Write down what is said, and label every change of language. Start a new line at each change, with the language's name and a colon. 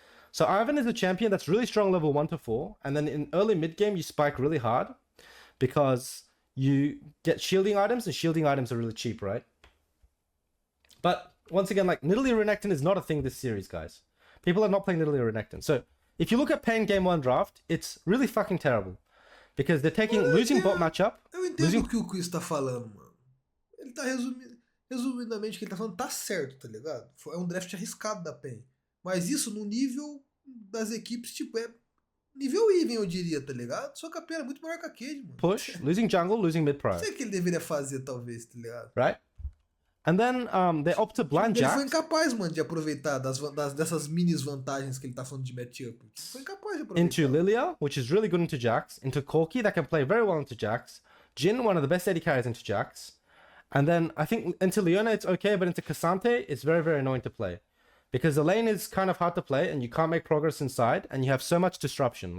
English: So Ivan is a champion that's really strong level 1 to 4, and then in early mid game you spike really hard because you get shielding items, and shielding items are really cheap, right? But once again, like, Nidalee Renekton is not a thing this series, guys. People are not playing Nidalee Renekton. So if you look at Pain Game 1 draft, it's really fucking terrible. Because they're taking losing bot matchup.
Portuguese: Eu entendo o que o Chris tá falando, mano. Ele tá resumidamente o que ele tá falando tá certo, tá ligado? É um draft arriscado da PEN. Mas isso no nível das equipes, tipo, é nível even, eu diria, tá ligado? Só que a PEN é muito maior que a Cade, mano.
English: Push, losing jungle, losing mid prior.
Portuguese: Não sei o que ele deveria fazer, talvez, tá ligado?
English: Right? And then they opt to blind Jax.
Portuguese: Ele foi incapaz, mano, de aproveitar dessas mini vantagens que ele tá falando de matchup. Ele foi incapaz de aproveitar.
English: Into Lilia, which is really good into Jax. Into Corki, that can play very well into Jax. Jhin, one of the best AD carries into Jax. And then I think into Leona it's okay, but into Cassante it's very, very annoying to play. Because the lane is kind of hard to play and you can't make progress inside and you have so much disruption.